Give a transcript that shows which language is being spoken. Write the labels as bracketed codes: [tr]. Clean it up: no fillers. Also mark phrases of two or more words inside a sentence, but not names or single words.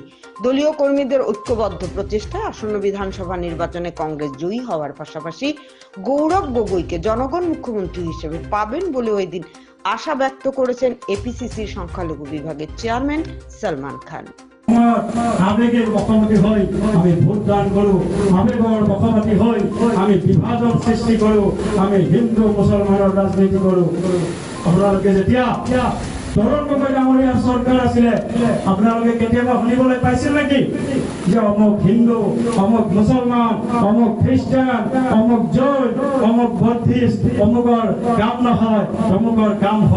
[bn] দলীয় কর্মীদের ঐক্যবদ্ধ প্রচেষ্টায় আসন্ন বিধানসভা নির্বাচনে কংগ্রেস জয়ী হওয়ার পাশাপাশি গৌরব গগৈকে জনগণ মুখ্যমন্ত্রী হিসেবে পাবেন বলেও এদিন আশা ব্যক্ত করেছেন এপিসিসির সংখ্যালঘু বিভাগের চেয়ারম্যান সালমান খান। [as] আবেগের মুখোমুখি হই, আমি ভোট দান করু, আবেগের মুখোমুখি হই, আমি বিভাজন সৃষ্টি করু, আমি হিন্দু মুসলমানের রাজনীতি করু। আপোনালোকে যেতিয়া তৰুণ গগৈ ডাঙৰীয়াৰ চৰকাৰ আছিলে, আপোনালোকে কেতিয়াবা শুনিবলৈ পাইছিল নেকি যে অমুক হিন্দু, অমুক মুছলমান, অমুক খ্ৰীষ্টান, অমুক জৈন, অমুক বৌদ্ধিষ্ট, অমুকৰ কাম নহয়, অমুকৰ কাম হ'ব?